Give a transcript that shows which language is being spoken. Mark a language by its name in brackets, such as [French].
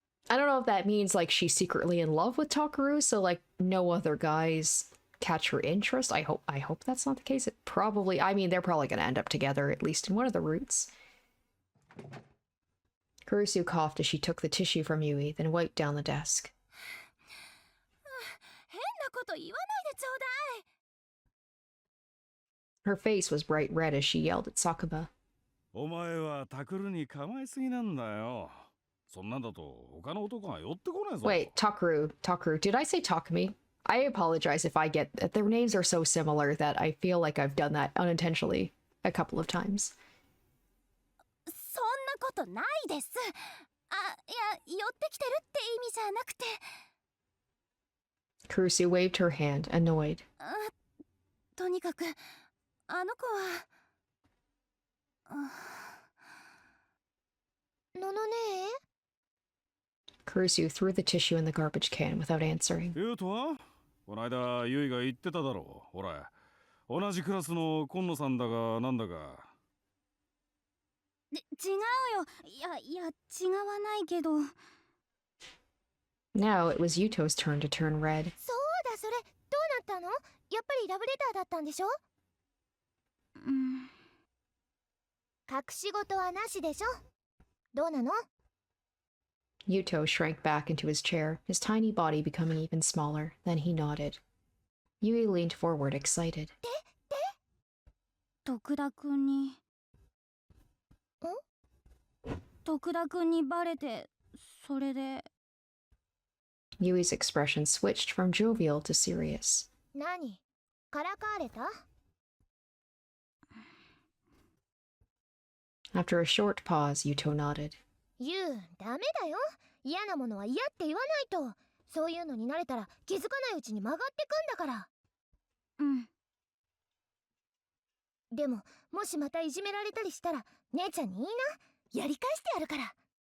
[English] I don't know if that means like she's secretly in love with Takeru, so like no other guys catch her interest. I hope that's not the case. It probably, I mean, they're probably going to end up together, at least in one of the routes. Kurusu coughed as she took the tissue from Yui, then wiped down the desk. [Japanese] 変なこと言わないでちょうだい。 [English] Her face was bright red as she yelled at Sakuma. [Japanese] お前はタクルに構えすぎなんだよ。そんなんだと他の男が寄ってこないぞ。 [English] Wait, Takeru, did I say Takumi? I apologize if I get that their names are so similar that I feel like I've done that unintentionally a couple of times. [Japanese] そんなことないです。あ、いや、寄ってきてるって意味じゃなくて。 [English] Kurusu waved her hand, annoyed. [Japanese] とにかく、あの子は。ののねえ？ [English] Kurusu threw the tissue in the garbage can without answering. [Japanese] 言うとは？この間、ユイが言ってただろう。ほら、同じクラスの今野さんだがなんだか。違うよ。いや、違わないけど。 [English] Now it was Yuto's turn to turn red. [Japanese] そうだ、それどうなったの？やっぱりラブレターだったんでしょ？隠し事はなしでしょ？どうなの？ [English] Yuto shrank back into his chair, his tiny body becoming even smaller. Then he nodded. Yui leaned forward, excited. [Japanese] 徳田くんに。徳田くんにバレて、それで。 [English] Yui's expression switched from jovial to serious. [Japanese] 何？からかわれた？ [English] After a short pause, Yuto nodded. [Japanese] ユウ、ダメだよ。嫌なものは嫌って言わないと。そういうのに慣れたら気づかないうちに曲がってくんだから。でも、もしまたいじめられたりしたら、姉ちゃんに言いな。やり返してやるから。